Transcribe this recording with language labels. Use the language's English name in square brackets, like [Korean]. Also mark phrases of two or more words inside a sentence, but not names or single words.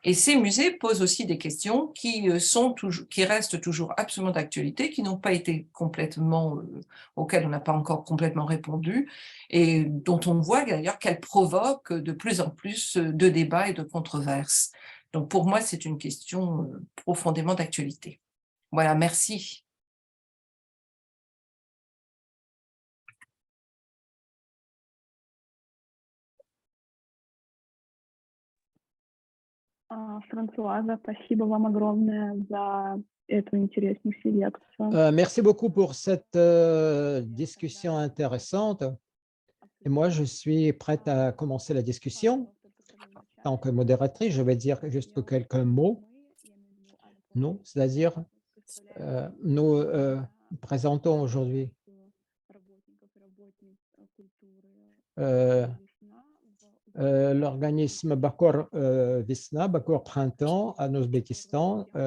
[French] Et ces musées posent aussi des questions qui restent toujours absolument d'actualité, qui n'ont pas été complètement, auxquelles on n'a pas encore complètement répondu, et dont on voit d'ailleurs qu'elles provoquent de plus en plus de débats et de controverses. Donc pour moi, c'est une question profondément d'actualité. Voilà, merci. [Russian] Франсуаза, спасибо вам огромное за эту интереснейшую лекцию. [French] Merci beaucoup pour cette discussion intéressante. Et moi, je suis prête à commencer la discussion. En tant que modératrice, je vais dire juste quelques mots. Nous, c'est-à-dire, nous présentons aujourd'hui l'organisme Bakor Visna, Bakor Printemps en Ouzbékistan.